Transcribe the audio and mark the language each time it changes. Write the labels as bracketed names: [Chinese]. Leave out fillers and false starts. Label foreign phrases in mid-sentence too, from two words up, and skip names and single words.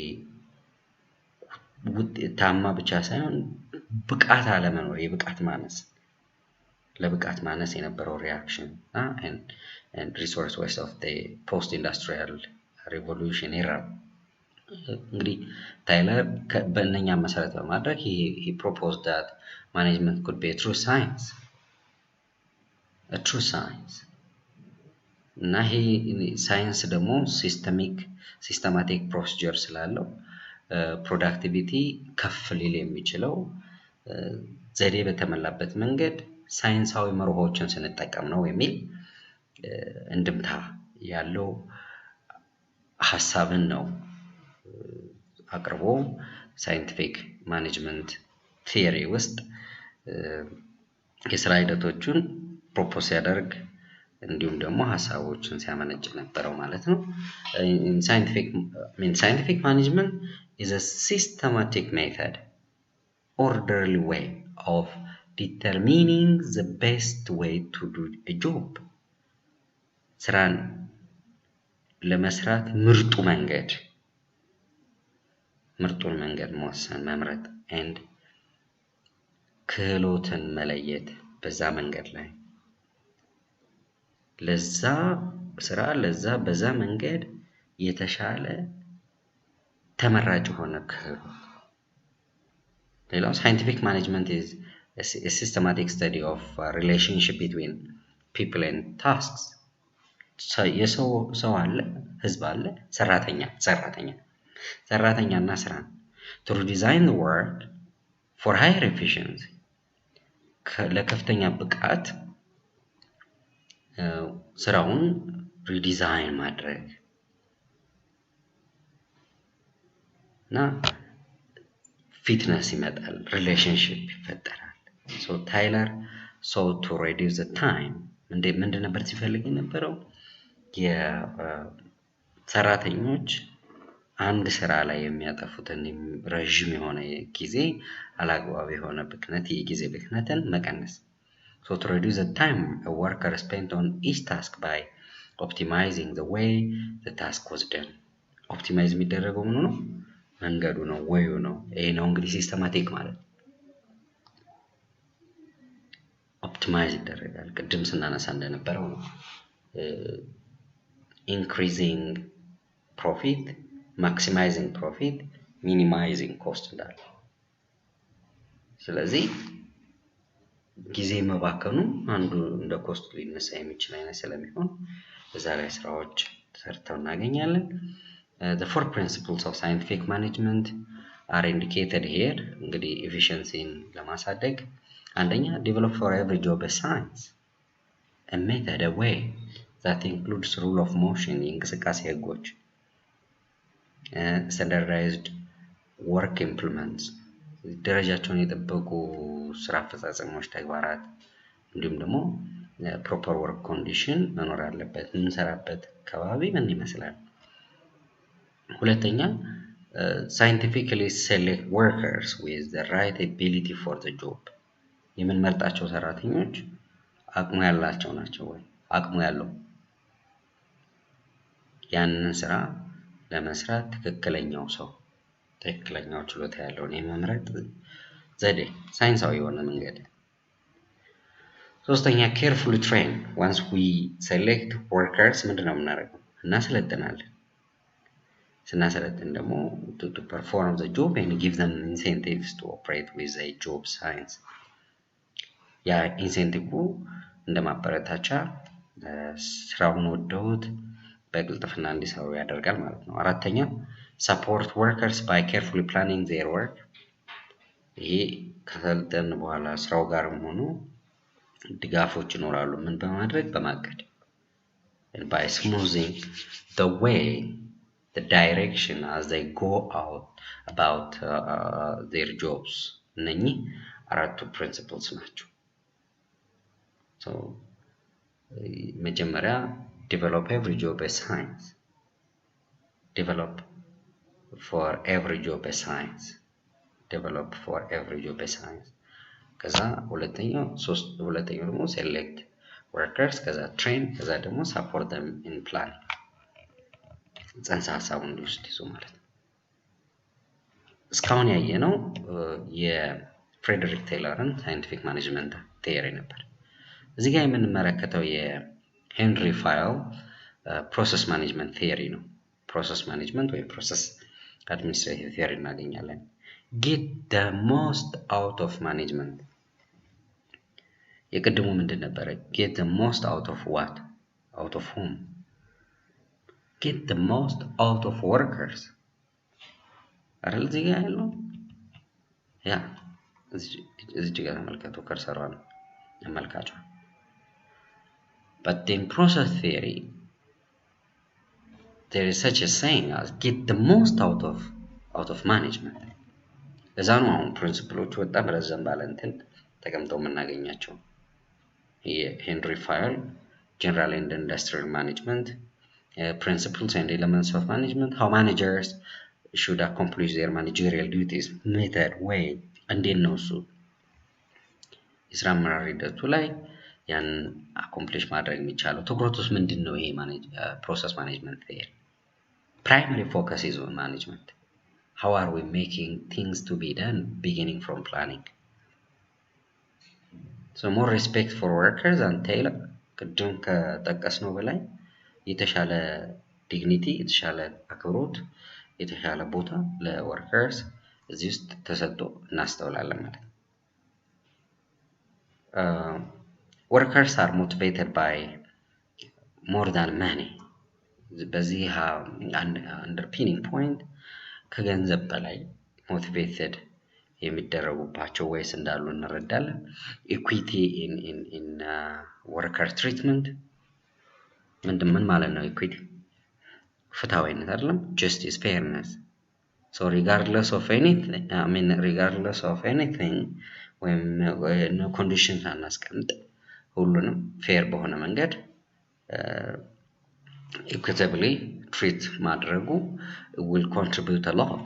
[Amharic] ውጤታማ ብቻ ሳይሆን ብቃት አለመኖር የብቃት ማነስ ለብቃት ማነስ የነበረው ሪአክሽን [English] and resource waste of the post industrial revolution era [Amharic] እንግዲህ ታይለር በእነኛ መሰረት በማድረግ [English] he proposed that management could be a true science [Amharic] እና ይሄ ሳይንስ ደግሞ [English] systematic procedure [Amharic] ስላለው ፕሮዳክቲቪቲ ከፍ ሊል የሚችለው ዘዴ በተመላበት መንገድ ሳይንሳዊ መርሆችን ስንጠቀም ነው የሚል እንድምታ ያለው ሐሳብን ነው አቅርቦ [English] scientific management theory [Amharic] ውስጥ የሥራ ሂደቶችን ፕሮፖዝ ያደርግ እንዲሁም ደግሞ ሐሳቦችን ሲያመነጭ ነበረው ማለት ነው [English] scientific management is a systematic method orderly way of determining the best way to do a job [Amharic] ስራን ለመስራት ምርጡ መንገድ ምርጡን መንገድ መወሰን መምረጥ and ክህሎትን መለየት በዛ መንገድ ላይ ለዛ ስራ ለዛ በዛ መንገድ የተሻለ ተመራጭ ሆነ ክህሎት ሌላው [English] scientific management is a systematic study of relationship between people and tasks [Amharic] ሰው አለ ህዝብ አለ ሰራተኛና ስራ [English] to design the work for higher efficiency [Amharic] ለከፍተኛ ብቃት ስራውን ሪዲዛይን ማድረግ እና fitness ይመጣል relationship ይፈጠራል [English] so Tyler sought to reduce the time [Amharic] ምንድን ነበር ሲፈልግ የነበረው የሰራተኞች አንድ ስራ ላይ የሚያጠፉትን ረጅም የሆነ ጊዜ አላግባብ የሆነ ብክነት የጊዜ ብክነትን መቀነስ [English] so to reduce the time a worker spent on each task by optimizing the way the task was done optimize [Amharic] የሚደረገው ምን ነው መንገዱ ነው ወዩ ነው ይሄ ነው እንግዲህ ሲስተማቲክ ማለት optimize ይደረጋል ቅድም ስናነሳ እንደነበረው ነው [English] increasing profit maximizing profit minimizing cost [Amharic] እንዳለ ስለዚህ ጊዜ መባከኑ አንዱ እንደ ኮስት ሊነሳ የሚችል አይነት ስለሚሆን በዛ ላይ ስራዎች ተሰርተው እናገኛለን [English] the four principles of scientific management are indicated here [Amharic] እንግዲህ efficiency ለማሳደግ አንደኛ [English] develop for every job a science a method a way that includes rule of motion [Amharic] የእንቅስቃሴ ህጎች [English] standardized work implements [Amharic] ደረጃቸውን የጠበቁ ስራ አፈጻጸሞች ተግባራት እንዲሁም ደግሞ [English] proper work [Amharic] condition መኖር አለበት እንሰራበት ከባቢ ምን ይመስላል ሁለተኛ [English] scientifically select workers with the right ability for the job [Amharic] የምንመርጣቸው ሰራተኞች አቅሙ ያላቸው ናቸው ወይ አቅሙ ያለው ያንን ስራ ለመስራት ትክክለኛው ችሎታ ያለው ነው የመምረጥ ዘዴ ሳይንሳዊ የሆነ መንገድ [English] ሶስተኛ carefully train once we select workers [Amharic] ምንድነው የምናደርገው እናሰለጥናለን ስናሰለጥን ደግሞ [English] to perform the job and give them incentives to operate with a job science [Amharic] ያ ኢንሴንቲቭ እንደማበረታቻ ስራውን ወደውት በግልጥፍና እንዲሰሩ ያደርጋል ማለት ነው አራተኛ [English] support workers by carefully planning their work [Amharic] ይሄ ከሰልጠን በኋላ ስራው ጋርም ሆኖ ድጋፎች ይኖራሉ ምን በማድረግ በማቀድ [English] and by smoothing the way the direction as they go out about their jobs [Amharic] እነኚህ አራቱ principles ናቸው so [English] መጀመሪያ develop every job as science develop for every job as science ከዛ ሁለተኛው ደግሞ select workers ከዛ train ከዛ ደግሞ support them in planning [Amharic] ጽንሰ ሐሳቡን እንዲወስድ ይዞ ማለት ነው እስካሁን ያየነው የፍሬደሪክ ቴይለርን [English] scientific management theory [Amharic] ነበር እዚህ ጋር የምንመለከተው የሄንሪ ፋይል [English] process management theory [Amharic] ነው [English] process management [Amharic] ወይ [English] process administrative theory [Amharic] እናገኛለን [English] get the most out of management [Amharic] የቀድሞ ምንድን ነበር [English] get the most out of what out of whom get the most out of workers [Amharic] አይደል እዚህ ጋር ያለው ያ እዚህ ጋር ተመልከቱ ከርሰሯን ተመልካቹ [English] but in process theory there is such a saying as get the most out of management [Amharic] ለዛ ነው አሁን ፕሪንሲፕሎቹ በጣም ረዘም ባለ እንትን ተቀምጠው የምናገኛቸው የሄንሪ ፋይል [English] general and industrial management principles and elements of management how managers should accomplish their managerial duties method way [Amharic] እንዴት ነው እሱ የስራ አመራር ሂደቱ ላይ ያን [English] accomplish [Amharic] ማድረግ የሚቻለው ትኩረቱስ ምንድነው ይሄ [English] process management theory primary focus is on management how are we making things to be done beginning from planning? So more respect for workers [Amharic] and Taylor ቅድም ከጠቀስነው በላይ የተሻለ ዲግኒቲ የተሻለ አክብሮት የተሻለ ቦታ ለወርከርስ እዚህ ውስጥ ተሰጥቶ እናስተውላለን ማለት ነው። [English] Workers are motivated by more than money. [Amharic] በዚህ [English] underpinning point [Amharic] ከገንዘብ በላይ motivated የሚደረጉባቸው ways እንዳሉ እንረዳለን። [English] Equity in worker treatment [Amharic] ምን ማለት ነው? Equity ፍትሃዊነት አይደለም? [English] Justice, fairness. So regardless of anything when no conditions [Amharic] አናስቀምጥ ሁሉንም ፌር በሆነ መንገድ [English] equitably treat ማድረጉ will contribute a lot.